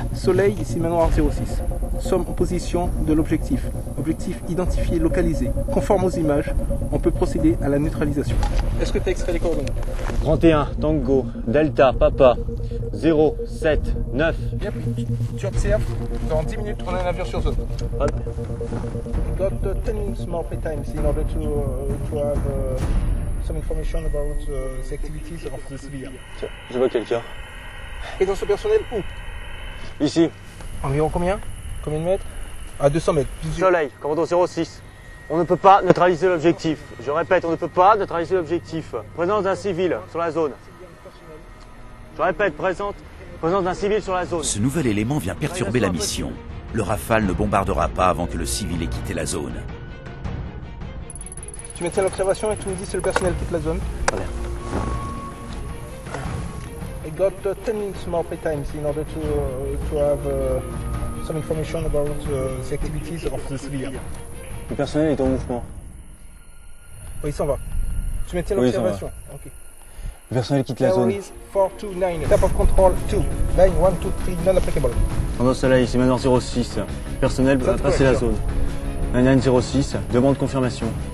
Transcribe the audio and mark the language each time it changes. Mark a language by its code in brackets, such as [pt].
[fr] Soleil, ici manoir 06. Sommes en position de l'objectif. Objectif identifié, localisé. Conforme aux images, on peut procéder à la neutralisation. Est-ce que tu as extrait les coordonnées? 31, Tango, Delta, Papa, 0, 7, 9. Bien pris. Tu observes, dans 10 minutes, on a un avion sur zone. Ah. [en] Got 10 minutes more free time in order to have some information about the activities of the civilian. [fr] Tiens, je vois quelqu'un. Présence au personnel où? Ici. Environ combien? Combien de mètres? À 200 mètres. Soleil, commando 06. On ne peut pas neutraliser l'objectif. Je répète, on ne peut pas neutraliser l'objectif. Présence d'un civil sur la zone. Je répète, présence d'un civil sur la zone. Ce nouvel élément vient perturber la mission. Le Rafale ne bombardera pas avant que le civil ait quitté la zone. Tu maintiens l'observation et tu me dis si le personnel quitte la zone. Voilà. [en] I got 10 minutes more free time in order to have some information about the activities of the civilian. [fr] Le personnel est en mouvement. Oui, il s'en va. Tu maintiens Oui, l'observation. Ok. Le personnel quitte la zone. [en] 429. Tap of control 2. Line 1, 2, 3, [fr] non applicable. Commando Soleil, c'est manoir 06. Personnel va passer la zone. 9906, demande confirmation.